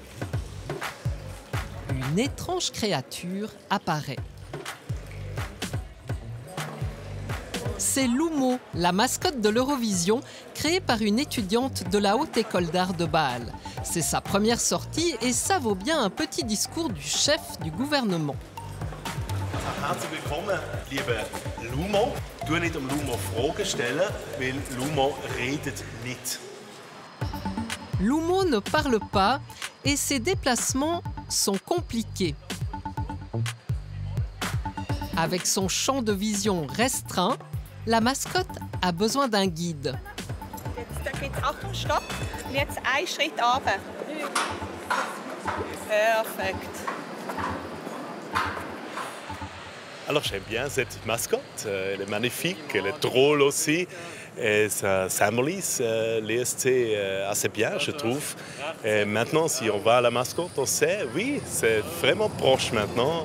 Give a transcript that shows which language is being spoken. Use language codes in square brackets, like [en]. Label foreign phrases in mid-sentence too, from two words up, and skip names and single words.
[fr] Une étrange créature apparaît. C'est Lumo, la mascotte de l'Eurovision, créée par une étudiante de la Haute École d'Art de Bâle. C'est sa première sortie et ça vaut bien un petit discours du chef du gouvernement. [de] Herzlich willkommen, liebe Lumo. Du nicht Lumo Fragen stellen, weil Lumo redet nicht. [fr] Lumo ne parle pas et ses déplacements sont compliqués. Avec son champ de vision restreint, la mascotte a besoin d'un guide. [de] Jetzt geht's Achtung, stopp. Und jetzt einen Schritt runter. Perfekt. [fr] Alors j'aime bien cette mascotte, elle est magnifique, elle est drôle aussi. Et ça symbolise l'ESC assez bien, je trouve. Et maintenant, si on va à la mascotte, on sait, oui, c'est vraiment proche maintenant.